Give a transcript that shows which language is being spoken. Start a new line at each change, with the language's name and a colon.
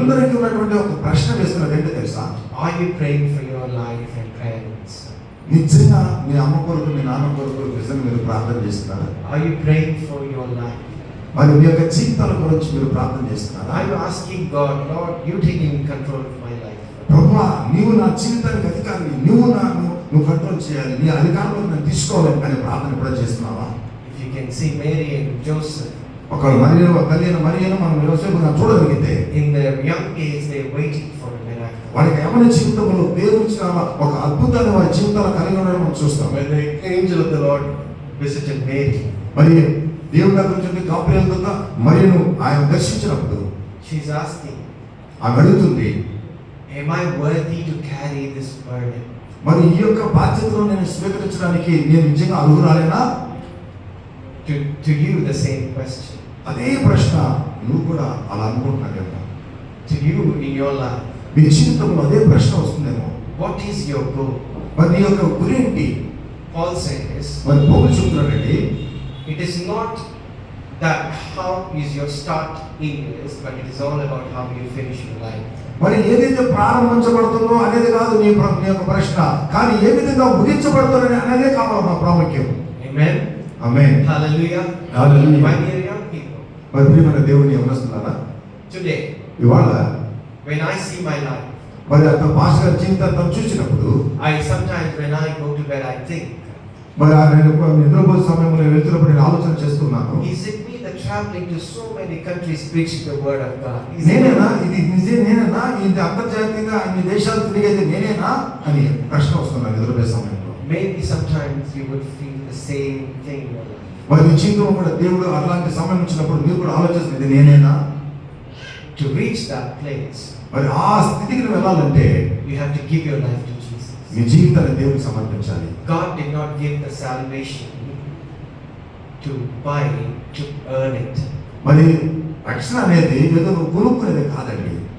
Telugu: అందరికీ ఉన్నటువంటి ఒక ప్రశ్న వేస్తున్నది ఏంటో తెలుసా?
English: are you praying for your life and parents?
Telugu: నిజంగా మీ అమ్మ కొరకు, మీ నాన్న కొరకు నిజంగా మీరు ప్రార్థన చేస్తున్నారా?
English: Are you praying for your life?
Telugu: మరి మీ యొక్క జీవితాల గురించి మీరు ప్రార్థన చేస్తున్నారా?
English: Are you asking God, Lord, you taking control of my life?
Telugu: ప్రభువా, నీవు నా జీవితానికి అధికారిని, నువ్వు కంట్రోల్ చేయాలి, నీ అధికారంలో నన్ను తీసుకోవాలి అనే ప్రార్థన కూడా చేస్తున్నావా?
English: If you can see Mary and Joseph,
Telugu: ఒకవేళ మరియను మనం యోసేపు చూడగలిగితే,
English: in their young age they are waiting for a miracle.
Telugu: వాళ్ళకి యవ్వన జీవితంలో దేవుడు ఇచ్చిన ఒక అద్భుతాన్ని వారి జీవితాలు కలిగి ఉండడం మనం చూస్తాం.
English: When the angel of the Lord visited Mary,
Telugu: మరి దేవుడి దగ్గర నుంచి గాబ్రియల్ దూత మరియను ఆయన దర్శించినప్పుడు
English: she's asking,
Telugu: ఆమె అడుగుతుంది,
English: am I worthy to carry this burden?
Telugu: మరి ఈ యొక్క బాధ్యతను నేను స్వీకరించడానికి నేను నిజంగా అర్హురాలేనా?
English: To you the same question.
Telugu: అదే ప్రశ్న నువ్వు కూడా అలా అనుకుంటున్నావేమో.
English: To you in your life,
Telugu: మీ జీవితంలో అదే ప్రశ్న వస్తుందేమో.
English: what is your goal?
Telugu: మరి నీ యొక్క గురి ఏంటి?
English: Paul says,
Telugu: మరి పౌలు చెప్తున్నాడండి,
English: it is not that how is your start in this, but it is all about how you finish your life.
Telugu: మరి ఏదైతే ప్రారంభించబడుతుందో అనేది కాదు నీ యొక్క ప్రశ్న, కానీ ఏ విధంగా ముగించబడుతుందని అనేదే కావాలి మా ప్రాముఖ్యం.
English: Amen.
Telugu: Amen.
English: Hallelujah. Hallelujah. My dear young people,
Telugu: మరి ప్రియమైన దేవుని యవనస్తులారా,
English: Today,
Telugu: ఇవాళ
English: when I see my life,
Telugu: మరి అతను పాస్టర్ గారి జీవితాన్ని చూసినప్పుడు
English: sometimes when I go to bed, I think,
Telugu: మరి నేను నిద్రపోయే సమయంలో వెళ్తున్నప్పుడు నేను ఆలోచన చేస్తున్నాను,
English: is it me that traveling to so many countries preaching the word of God?
Telugu: నేనేనా నేనేనా ఇది అంతర్జాతీయంగా ఇన్ని దేశాలు తిరిగేది నేనేనా అని ప్రశ్న వస్తున్నాను నిద్రపోయే సమయంలో.
English: Maybe sometimes you would feel the same thing in your life.
Telugu: మరి మీ జీవితంలో కూడా దేవుడు అలాంటి సమయం వచ్చినప్పుడు మీరు కూడా ఆలోచిస్తుంది నేనేనా.
English: To reach that place,
Telugu: మరి ఆ స్థితికి వెళ్ళాలంటే
English: you have to give your life to Jesus.
Telugu: మీ జీవితాన్ని దేవుడికి సమర్పించాలి.
English: God did not give the salvation to buy, to earn it.
Telugu: మరి రక్షణ అనేది ఏదో నువ్వు కొనుక్కునేది కాదండి,